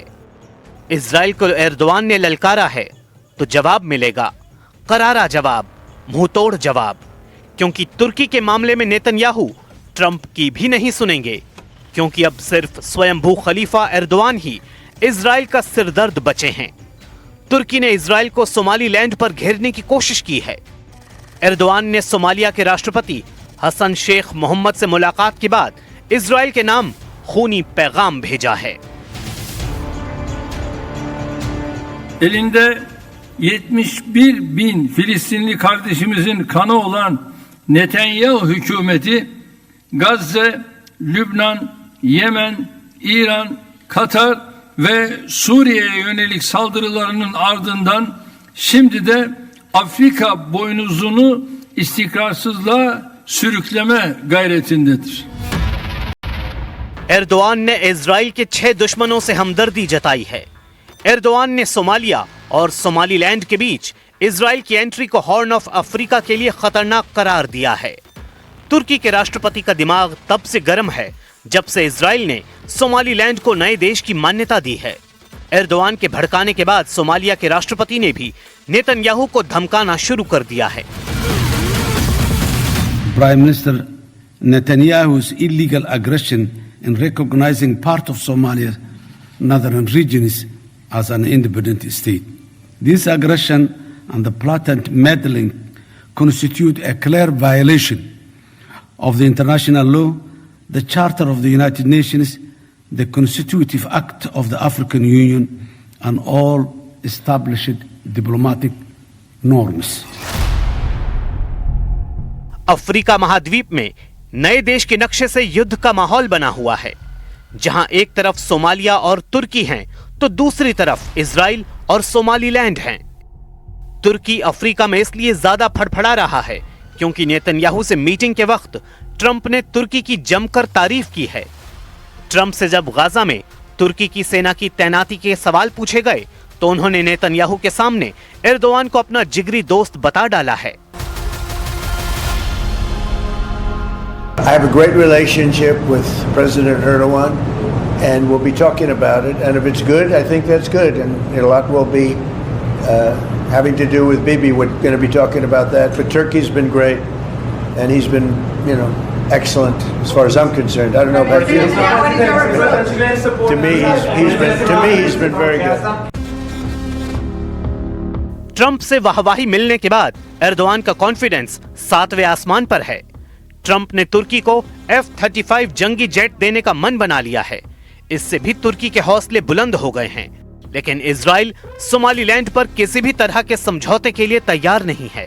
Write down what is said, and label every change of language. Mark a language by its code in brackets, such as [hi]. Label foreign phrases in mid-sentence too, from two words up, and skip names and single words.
[hi] इजराइल को एर्दोआन ने ललकारा है तो जवाब मिलेगा, करारा जवाब, मुंहतोड़ जवाब, क्योंकि तुर्की के मामले में नेतन्याहू ट्रंप की भी नहीं सुनेंगे, क्योंकि अब सिर्फ स्वयंभू खलीफा एर्दोआन ही इजराइल का सिरदर्द बचे हैं। तुर्की ने इजराइल को सोमालीलैंड पर घेरने की कोशिश की है। एर्दोआन ने सोमालिया के राष्ट्रपति हसन शेख मोहम्मद से मुलाकात के बाद इजराइल के नाम खूनी पैगाम भेजा है। [tr] Elinde 71.000 Filistinli kardeşimizin kanı olan Netanyahu hükümeti Gazze, Lübnan, Yemen, İran, Katar ve Suriye'ye yönelik saldırılarının ardından şimdi de Afrika boynuzunu istikrarsızlığa sürükleme gayretindedir. [hi] एर्दोआन ने इजराइल के 6 दुश्मनों से हमदर्दी जताई है। एर्दोआन ने सोमालिया और सोमालीलैंड के बीच इजराइल की एंट्री को हॉर्न ऑफ अफ्रीका के लिए खतरनाक करार दिया है। तुर्की के राष्ट्रपति का दिमाग तब से गर्म है जब से इजराइल ने सोमालीलैंड को नए देश की मान्यता दी है। एर्दोआन के भड़काने के बाद सोमालिया के राष्ट्रपति ने भी नेतन्याहू को धमकाना शुरू कर दिया है। [en] Prime Minister Netanyahu's illegal aggression in recognizing part of Somalia's northern regions as an independent state. This aggression and the blatant meddling constitute a clear violation of the international law, the Charter of the United Nations, the Constitutive Act of the African Union, and all established diplomatic norms. [hi] अफ्रीका महाद्वीप में नए देश के नक्शे से युद्ध का माहौल बना हुआ है, जहां एक तरफ सोमालिया और तुर्की हैं तो दूसरी तरफ इजराइल और सोमालीलैंड हैं। तुर्की अफ्रीका में इसलिए ज्यादा फड़फड़ा रहा है क्योंकि नेतन्याहू से मीटिंग के वक्त ट्रंप ने तुर्की की जमकर तारीफ की है। ट्रंप से जब गाजा में तुर्की की सेना की तैनाती के सवाल पूछे गए तो उन्होंने नेतन्याहू के सामने एर्दोआन को अपना जिगरी दोस्त बता डाला है। [en] I have a great relationship with President Erdogan, and we'll be talking about it. And if it's good, I think that's good. And a lot will be having to do with Bibi. We're going to be talking about that. But Turkey's been great, and he's been, excellent as far as I'm concerned. I don't know about you. To me, he's been very good. [hi] ट्रंप से वाहवाही मिलने के बाद एर्दोआन का कॉन्फिडेंस 7वें आसमान पर है। ट्रंप ने तुर्की को F-35 जंगी जेट देने का मन बना लिया है। इससे भी तुर्की के हौसले बुलंद हो गए हैं, लेकिन इजराइल सोमालीलैंड पर किसी भी तरह के समझौते के लिए तैयार नहीं है।